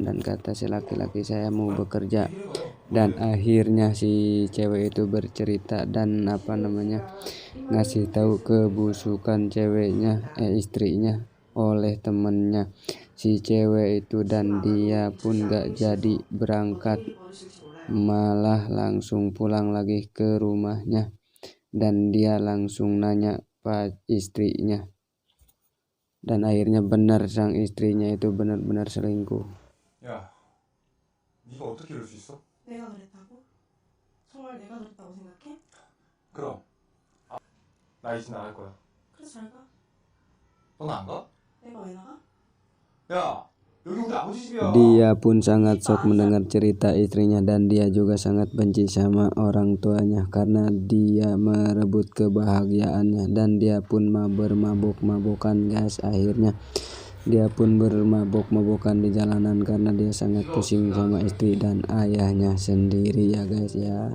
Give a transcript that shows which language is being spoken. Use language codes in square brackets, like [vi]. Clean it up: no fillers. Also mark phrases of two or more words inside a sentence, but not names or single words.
[id] Dan kata si laki-laki, saya mau bekerja. Dan akhirnya si cewek itu bercerita dan ngasih tahu kebusukan istrinya oleh temennya si cewek itu, dan dia pun gak jadi berangkat, malah langsung pulang lagi ke rumahnya. Dan dia langsung nanya istrinya, dan akhirnya benar sang istrinya itu benar-benar selingkuh. [ko] 야, 네가 어떻게 이럴 수 있어? 내가 그랬다고? 정말 내가 그랬다고 생각해? 그럼 나 이제 나갈 거야. 그래 잘 가. 넌 안 가? 내가 왜 나가? 야, 여기 우리 아버지 집이야. [id] Dia pun sangat shock mendengar cerita istrinya, dan dia juga sangat benci sama orang tuanya karena dia merebut kebahagiaannya, dan dia pun bermabok-mabokan guys. Akhirnya dia pun bermabok-mabokan di jalanan karena dia sangat pusing sama istri dan ayahnya sendiri ya guys ya.